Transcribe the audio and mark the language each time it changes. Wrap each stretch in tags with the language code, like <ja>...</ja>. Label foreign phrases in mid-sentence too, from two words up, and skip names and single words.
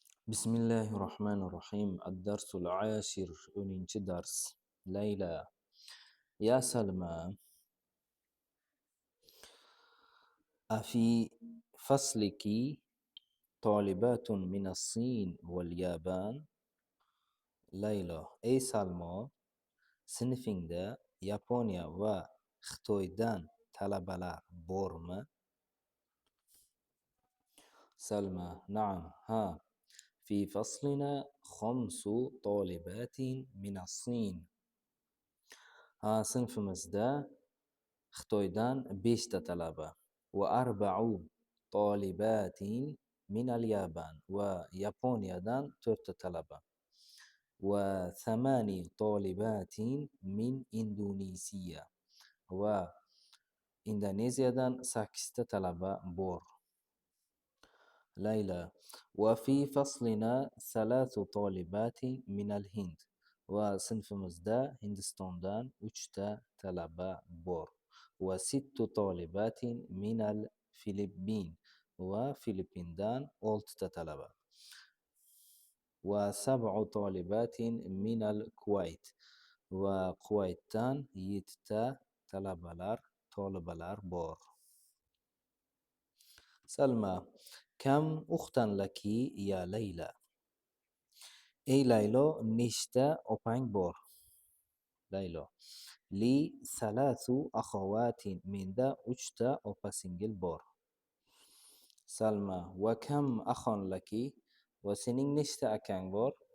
<ar>بسم الله الرحمن الرحيم. الدرس العاشر.</ar> <uz>O'ninchi dars.</uz> <ar>ليلى. يا سلمى، أفي فصلك طالبات من الصين واليابان؟ ليلى: أي سلمى،</ar> <uz>sinfingda Yaponiya va Xitoydan talabalar bormi?</uz> <ar>سلمى: نعم، ها. في فصلنا 5 طالبات من الصين. ها،</ar> <uz>sinfimizda Xitoydan 5 ta talaba va</uz> <ar>أربع طالبات من اليابان</ar> <uz>va Yaponiyadan 4 ta talaba va</uz> <ar>ثماني طالبات من إندونيسيا</ar> <uz>va Indoneziyadan 8 ta talaba bor. Layla:</uz> <ar>وفي فصلنا 3 طالبات من الهند</ar> <uz>va sinfimizda Hindistondan 3 ta talaba bor. وست طالبات من الفلبين va Filippindan 6 talaba و7 طالبات من الكويت va Kuvaytdan 7 talibalar bor.</uz> <ar>سلمى: كم أختا لك يا ليلى؟</ar> <uz>ey Laylo, nechta opang bor? Laylo:</uz> <ar>لي ثلاث أخوات,</ar> <uz>menda 3 ta opa singil bor. Salma:</uz> <ar>وكم أخ لك,</ar> <uz>va sening nechta akang bor?</uz>